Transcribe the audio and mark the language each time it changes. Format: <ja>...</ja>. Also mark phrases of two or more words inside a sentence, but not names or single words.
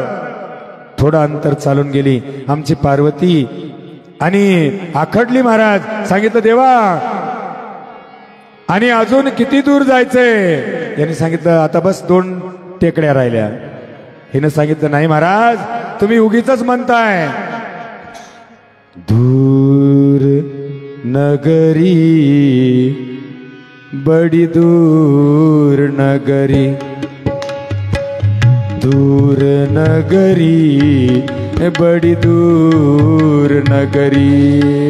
<mr>थोडं अंतर चालून गेली आमची पार्वती आणि आखडली. महाराज सांगितलं, देवा आणि अजून किती दूर जायचंय. यांनी सांगितलं, आता बस 2 टेकड्या राहिल्या. हिनं सांगितलं, नाही महाराज, तुम्ही उगीच म्हणताय.</mr> <hi>दूर नगरी बड़ी दूर नगरी, दूर नगरी बड़ी दूर नगरी,</hi>